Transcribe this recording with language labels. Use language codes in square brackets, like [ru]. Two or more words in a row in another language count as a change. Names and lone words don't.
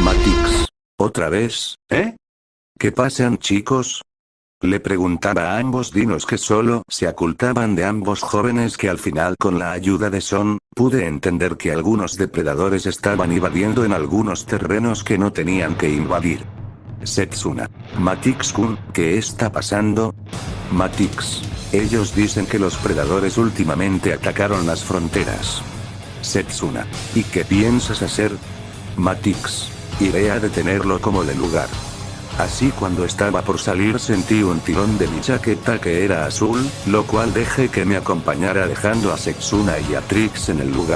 [es] Matix. ¿Otra vez, eh? ¿Qué pasan chicos? Le preguntaba a ambos dinos que solo se ocultaban de ambos jóvenes que al final con la ayuda de Son, pude entender que algunos depredadores estaban invadiendo en algunos terrenos que no tenían que invadir. Setsuna. Matix-kun, ¿qué está pasando? Matix. Ellos dicen que los predadores últimamente atacaron las fronteras. Setsuna. ¿Y qué piensas hacer? Matix. Iré a detenerlo como de lugar. Así cuando estaba por salir sentí un tirón de mi chaqueta que era azul, lo cual dejé que me acompañara dejando a Setsuna y a Trix en el lugar.